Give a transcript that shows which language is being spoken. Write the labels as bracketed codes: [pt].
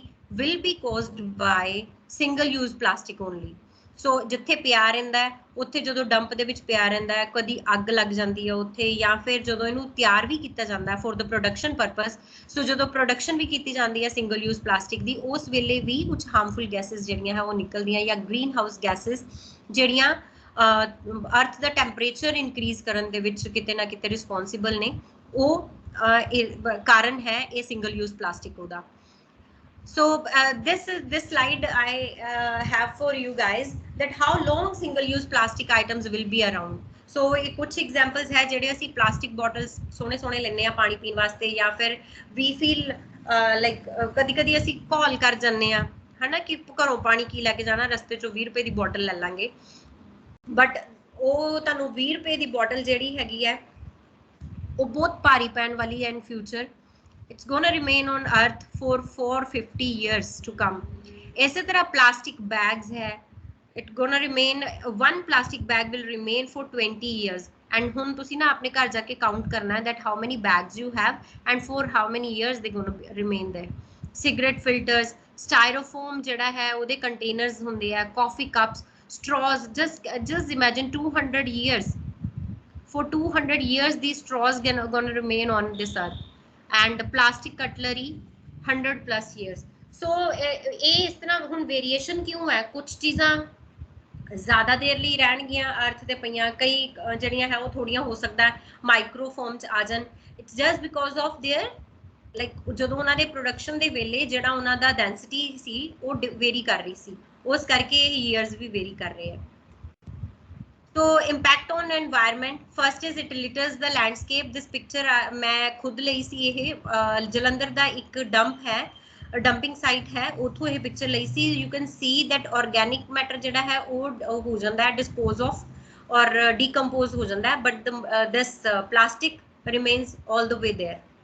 [en] will be caused by single use plastic only। [pa] ਸੋ ਜਿੱਥੇ ਪਿਆ ਰਹਿੰਦਾ ਹੈ ਉੱਥੇ ਜਦੋਂ ਡੰਪ ਦੇ ਵਿੱਚ ਪਿਆ ਰਹਿੰਦਾ ਹੈ ਕਦੀ ਅੱਗ ਲੱਗ ਜਾਂਦੀ ਹੈ ਉੱਥੇ ਜਾਂ ਫਿਰ ਜਦੋਂ ਇਹਨੂੰ ਤਿਆਰ ਵੀ ਕੀਤਾ ਜਾਂਦਾ ਹੈ [en] For the production purpose. [pa] ਸੋ ਜਦੋਂ ਪ੍ਰੋਡਕਸ਼ਨ ਵੀ ਕੀਤੀ ਜਾਂਦੀ ਹੈ ਸਿੰਗਲ ਯੂਜ਼ ਪਲਾਸਟਿਕ ਦੀ ਉਸ ਵੇਲੇ ਵੀ ਕੁਝ ਹਾਰਮਫੁਲ ਗੈਸਸ ਜਿਹੜੀਆਂ ਹੈ ਉਹ ਨਿਕਲਦੀਆਂ ਜਾਂ ਗ੍ਰੀਨ ਹਾਊਸ ਗੈਸਸ ਜਿਹੜੀਆਂ ਅਰਥ ਦਾ ਟੈਂਪਰੇਚਰ ਇਨਕਰੀਜ਼ ਕਰਨ ਦੇ ਵਿੱਚ ਕਿਤੇ ਨਾ ਕਿਤੇ ਰਿਸਪੌਂਸਿਬਲ ਨੇ, ਉਹ ਕਾਰਨ ਹੈ ਇਹ ਸਿੰਗਲ ਯੂਜ਼ ਪਲਾਸਟਿਕ ਉਹਦਾ। [en] So this slide I have for you guys that how long single use plastic items will be around। [pa] so ਕੁਝ examples ਹੈ ਜਿਹੜੇ ਅਸੀਂ plastic bottles ਸੋਹਣੇ ਸੋਹਣੇ ਲੈਂਦੇ ਆ ਪਾਣੀ ਪੀਣ ਵਾਸਤੇ ਜਾਂ ਫਿਰ [en] we feel like [pa] ਕਦੀ ਕਦੀ ਅਸੀਂ ਕਾਲ ਕਰ ਜਾਂਦੇ ਆ ਹਨਾ ਕਿ ਘਰੋਂ ਪਾਣੀ ਕੀ ਲੈ ਕੇ ਜਾਣਾ, ਰਸਤੇ ਚੋਂ 20 ਰੁਪਏ ਦੀ ਬੋਟਲ ਲੈ ਲਾਂਗੇ ਬਟ ਉਹ ਤੁਹਾਨੂੰ 20 ਰੁਪਏ ਦੀ ਬੋਟਲ ਜਿਹੜੀ ਹੈਗੀ ਹੈ ਉਹ ਬਹੁਤ ਭਾਰੀ ਪੈਣ ਵਾਲੀ ਹੈ [en] in future। it's gonna remain on earth for 450 years to come। [pa] ਇਸੇ ਤਰ੍ਹਾਂ [en] plastic bags ਹੈ it gonna remain one plastic bag will remain for 20 years and [pa] ਹੁਣ ਤੁਸੀਂ ਨਾ ਆਪਣੇ ਘਰ ਜਾ ਕੇ ਕਾਊਂਟ ਕਰਨਾ ਹੈ [en] that how many bags you have and for how many years they gonna remain there। cigarette filters, styrofoam [pa] ਜਿਹੜਾ ਹੈ ਉਹਦੇ [en] containers [pa] ਹੁੰਦੇ ਆ, [en] coffee cups, straws, just imagine 200 years for 200 years these straws gonna remain on this earth and plastic cutlery 100+ years। [pa] so ਇਹ ਇਸ ਤਰ੍ਹਾਂ ਹੁਣ variation ਕਿਉਂ ਹੈ, ਕੁਝ ਚੀਜ਼ਾਂ ਜ਼ਿਆਦਾ ਦੇਰ ਲਈ ਰਹਿਣਗੀਆਂ ਅਰਥ ਤੇ ਪਈਆਂ, ਕਈ ਜਿਹੜੀਆਂ ਹੈ ਉਹ ਥੋੜੀਆਂ ਹੋ ਸਕਦਾ ਮਾਈਕਰੋਫੋਮ ਚ ਆ ਜਾਣ। [en] it's just because of their [pa] like ਜਦੋਂ ਉਹਨਾਂ ਦੇ ਪ੍ਰੋਡਕਸ਼ਨ ਦੇ ਵੇਲੇ ਜਿਹੜਾ ਉਹਨਾਂ ਦਾ ਡੈਂਸਿਟੀ ਸੀ ਉਹ ਵੇਰੀ ਕਰ ਰਹੀ ਸੀ, ਉਸ ਕਰਕੇ ਇਹ ਈਅਰਸ ਵੀ ਵੇਰੀ ਕਰ ਰਹੇ ਆ। [en] So impact on environment, first is it litters the landscape। this picture [hi] मैं खुद [pa] ਲਈ ਸੀ, ਇਹ ਜਲੰਧਰ ਦਾ ਇੱਕ ਡੰਪ ਹੈ ਡੰਪਿੰਗ ਸਾਈਟ ਹੈ ਉੱਥੋਂ ਇਹ ਪਿਕਚਰ ਲਈ ਸੀ। [en] you can see that organic matter [pa] ਜਿਹੜਾ ਹੈ ਉਹ ਹੋ ਜਾਂਦਾ ਹੈ [en] Dispose of ਔਰ decompose ਹੋ ਜਾਂਦਾ ਹੈ but this plastic remains all the way there।